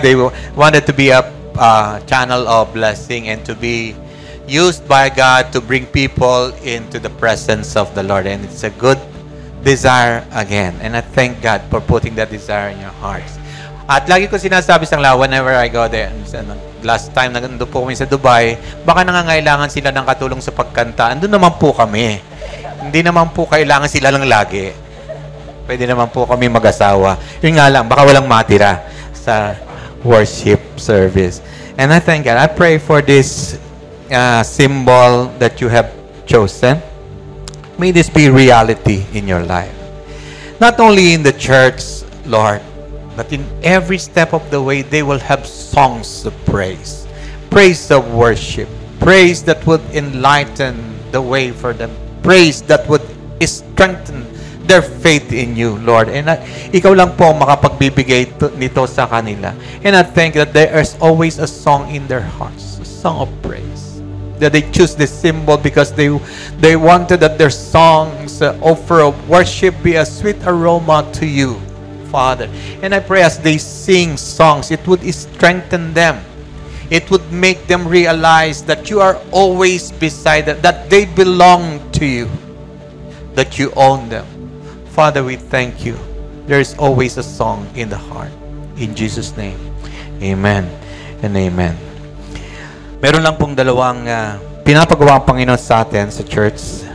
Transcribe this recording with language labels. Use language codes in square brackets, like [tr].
[en] They wanted to be a channel of blessing and to be used by God to bring people into the presence of the Lord. And it's a good desire again. And I thank God for putting that desire in your hearts. [tl] At lagi ko sinasabi sa kanila [en] whenever I go there. [tl] Last time na nandun po kami sa Dubai, baka nangangailangan sila ng katulong sa pagkanta. Andun naman po kami. Hindi naman po kailangan sila lang lagi. Pwede naman po kami mag-asawa. Yun nga lang, baka walang matira sa worship service. [en] And I thank God. I pray for this symbol that you have chosen. May this be reality in your life. Not only in the church, Lord, but in every step of the way, they will have songs of praise, praise of worship, Praise that would enlighten the way for them. Praise that would strengthen their faith in you, Lord. [tl] And ikaw lang po ang makapagbibigay nito sa kanila. [en] And I think that there is always a song in their hearts, a song of praise. That they choose this symbol because they wanted that their songs offer of worship be a sweet aroma to you, Father. And I pray as they sing songs, it would strengthen them. It would make them realize that you are always beside them, that they belong to you, that you own them. Father, we thank you. There is always a song in the heart. In Jesus' name, amen and amen. [tl] Meron lang pong dalawang pinapagawa ang Panginoon sa atin sa church.